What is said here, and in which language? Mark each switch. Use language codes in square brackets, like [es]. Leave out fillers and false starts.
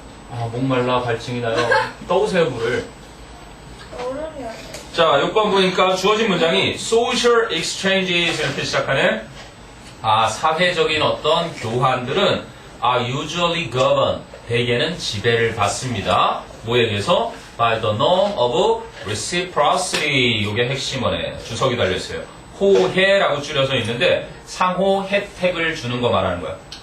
[ko] 아, 목말라 갈증이 나요. 떠오세요, 물을. 자, 6번 보니까 주어진 문장이 [en] social exchanges [ko] 이렇게 시작하네. 아, 사회적인 어떤 교환들은 [en] usually govern, [ko] 대개는 지배를 받습니다. 뭐에 의해서? [en] by the norm of reciprocity. [ko] 이게 핵심어네. 주석이 달렸어요. 호혜라고 줄여서 있는데 상호 혜택을 주는 거 말하는 거야.